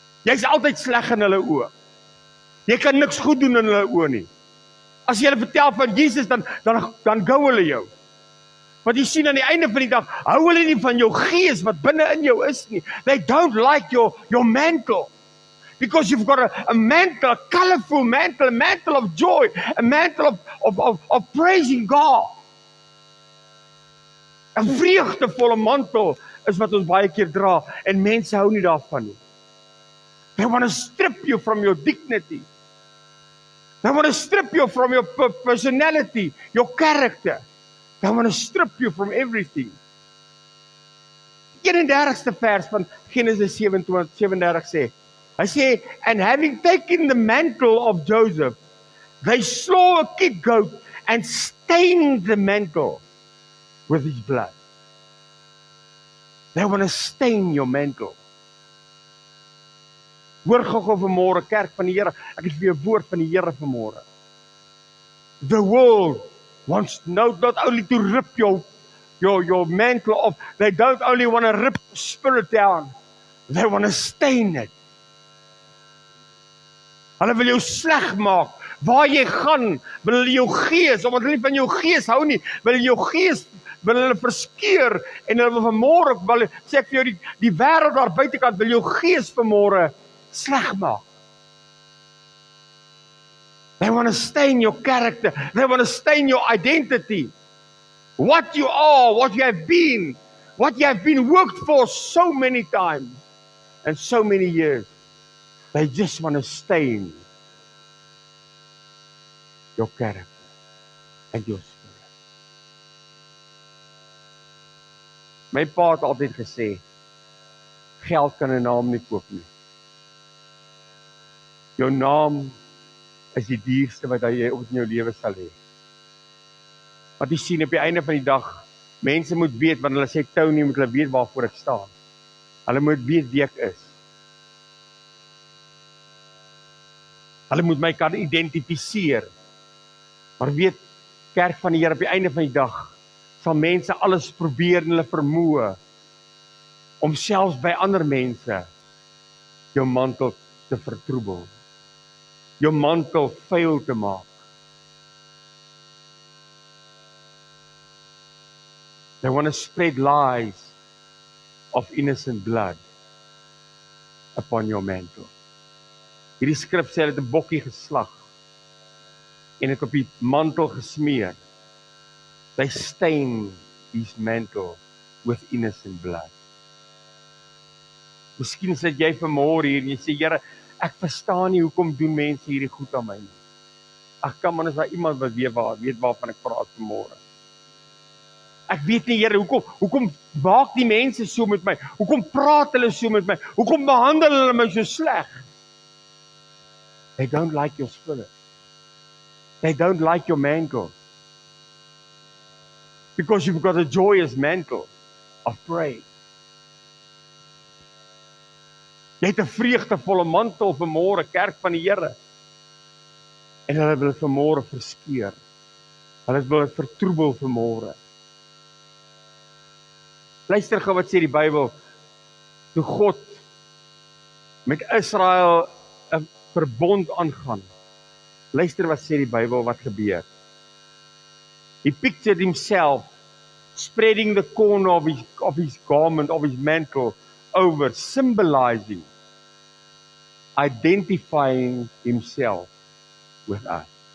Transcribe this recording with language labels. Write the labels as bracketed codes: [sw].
[af] Jy's altyd sleg in hulle oë. Jy kan niks goed doen in hulle oë nie. As jy hulle vertel van Jesus, dan gou hulle jou. Want jy sien aan die einde van die dag, hou hulle nie van jou gees wat binne in jou is nie. [en] They don't like your mantle. Because you've got a mantle, a colorful mantle, a mantle of joy, a mantle of praising God. [af] 'n vreugdevolle mantel is wat ons baie keer dra, en mense hou nie daarvan nie. [en] They want to strip you from your dignity. They want to strip you from your personality, your character. They want to strip you from everything. [af] 31ste vers van Genesis 37 sê, hy sê, [en] and having taken the mantle of Joseph, they slew a kid goat and stained the mantle with his blood. They want to stain your mantle. [af] Hoor gou vanmôre, kerk van die Here, ek het vir jou 'n woord van die Here vanmôre. [en] The world wants not only to rip your mantle off, they don't only want to rip your spirit down, they want to stain it. [af] Hulle wil jou sleg maak. Waar jy gaan, wil hulle jou gees, omdat hulle nie van jou gees hou nie, wil hulle jou gees, wil hulle verskeur, en hulle wil vanmôre, sê ek vir jou, die wêreld daar buitekant wil jou gees vanmôre sleg maak. [en] They want to stain your character. They want to stain your identity. What you are, what you have been worked for so many times and so many years. They just want to stain your character and your spirit. [af] My pa het altyd gesê, geld kan 'n naam nie koop nie. Jou naam is die dierste wat jy op in jou lewe sal hê. Wat jy sien op die einde van die dag, mense moet weet, wanneer hulle sê Tony, moet hulle weet waarvoor ek staan. Hulle moet weet wie ek is. Hulle moet my kan identifiseer. Maar weet, kerk van die Here, op die einde van die dag, sal mense alles probeer in hulle vermoë, om selfs by ander mense, jou mantel te vertroebel. Jou mantel vuil te maak. [en] They want to spread lies of innocent blood upon your mantle. [af] Hierdie skrif sê, hulle het 'n bokkie geslag en het op die mantel gesmeer. [en] They stain his mantle with innocent blood. [af] Miskien sit jy vanmôre hier en jy sê, Here, ek verstaan nie hoekom doen mense hierdie goed aan my nie. Ag, kan man, is daar iemand wat weet waarvan ek praat vanmôre? Ek weet nie, Here, hoekom maak die mense so met my? Hoekom praat hulle so met my? Hoekom behandel hulle my so sleg? [en] They don't like your spirit. They don't like your mantle. Because you've got a joyous mantle of praise. [af] Jy het 'n vreugdevolle mantel vanmôre, kerk van die Here. En hulle wil vanmôre verskeur. Hulle wil dit vertroebel vanmôre. Luister gou wat sê die Bybel. Toe God met Israel 'n verbond aangaan. Luister wat sê die Bybel wat gebeur. [en] He pictured himself spreading the corner of his garment, of his mantle over, symbolizing, identifying himself with us.